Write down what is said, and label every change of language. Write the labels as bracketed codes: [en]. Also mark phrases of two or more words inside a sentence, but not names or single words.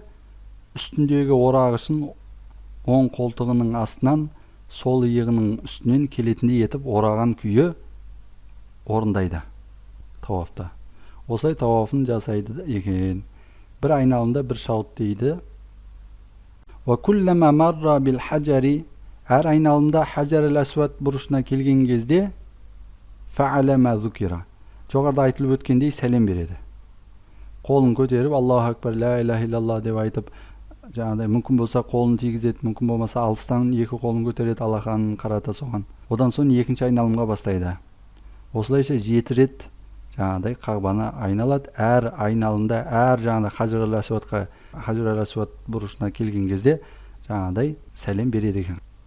[kk] Үстіндегі орағышын оң қолтығының астынан сол иығының үстінен келетіндей етіп ораған күйі орындайды тауафта. Осылай тауафын жасайды екен. Бір айналымда 1 шаут дейді. [ar] وكلما مر بالحجر, [kk] әр айналымда Хаджар әл-Асвад бұрышына келген кезде [ar] فعل ما ذكر, [kk] жоғарыда айтылып өткендей сәлем береді. Қолын көтеріп [ar] الله أكبر لا إله إلا الله [kk] деп айтып, жаңағыдай мүмкін болса қолын тигізеді, мүмкін болмаса алыстан 2 қолын көтереді, алақанын қарата соған. Одан соң 2-ші айналымға бастайды. Осылайша 7 рет жаңағыдай қағбаны айналады. Әр айналымда әр жаңағыдай Хаджар әл-Асвад бұрышына келген кезде жаңағыдай сәлем береді екен.